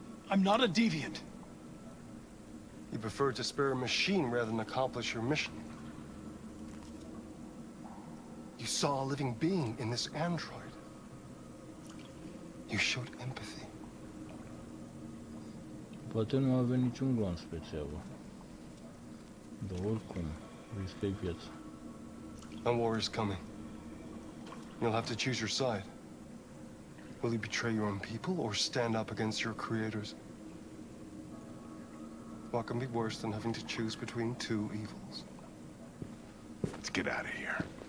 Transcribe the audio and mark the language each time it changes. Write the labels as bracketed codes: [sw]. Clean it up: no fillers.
[en] I'm not a deviant. You prefer to spare a machine rather than accomplish your mission. You saw a living being in this android. You showed empathy. [ro] Poate nu avea niciun glonț pe țeavă. Dar oricum, riscă-i viața. [en] A war is coming. You'll have to choose your side. Will you betray your own people or stand up against your creators? What can be worse than having to choose between two evils? Let's get out of here.